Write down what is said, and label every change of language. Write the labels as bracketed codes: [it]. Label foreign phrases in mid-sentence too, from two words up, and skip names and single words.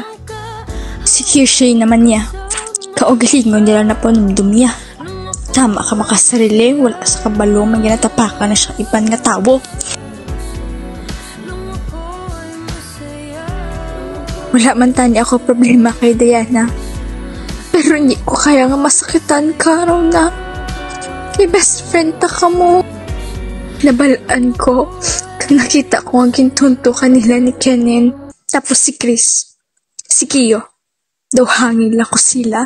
[hil] Si Kirshay naman niya, kaugalingon nila na panumdum niya. Tama ka makasarili, wala sa kabalo, may ginatapakan na siya iban nga tao. Wala man tani ako problema kay Diana. [tl] Pero hindi ko kaya nga masakitan ka raw na. [hil] May best friend ta ka mo. Nabalaan ko. Kung nakita ko ang gintunto kanila ni Kenin. Tapos si Chris. Si Kiyo. Daw hangin lang ko sila.